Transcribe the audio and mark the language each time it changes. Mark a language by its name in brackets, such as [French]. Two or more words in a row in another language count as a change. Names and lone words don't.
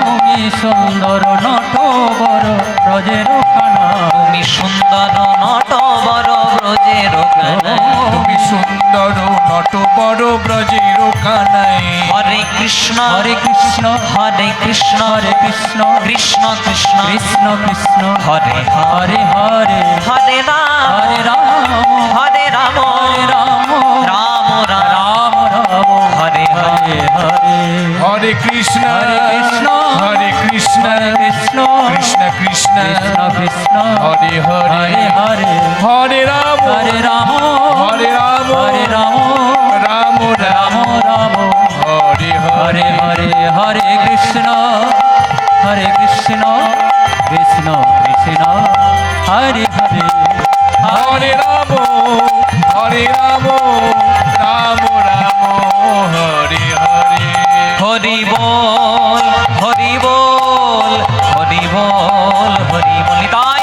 [Bangla] তুমি সুন্দর নটবর ব্রজের কানায় তুমি সুন্দর নটবর ব্রজের কানাই তুমি সুন্দর নটবর ব্রজের কানাই [Sanskrit] হরে কৃষ্ণ হরে কৃষ্ণ হরে কৃষ্ণ হরে কৃষ্ণ কৃষ্ণ কৃষ্ণ কৃষ্ণ কৃষ্ণ হরে হরে হরে হরে রাম হরে রাম হরে রাম হরে রাম রাম রাম রাম রাম হরে হরে হরে হরে হরে কৃষ্ণ হরে কৃষ্ণ হরে কৃষ্ণ কৃষ্ণ হরে কৃষ্ণ কৃষ্ণ কৃষ্ণ কৃষ্ণ কৃষ্ণ হরে হরে হরে হরে হরে রাম হরে রাম হরে রাম হরে রাম রাম রাম রাম রাম হরে হরে হরে হরে হরে কৃষ্ণ কৃষ্ণ কৃষ্ণ কৃষ্ণ হরে হরে হরে রাম হরে রাম রাম রাম হরে হরে [Bangla] হরি বল হরি বল হরি বল হরি বল তাই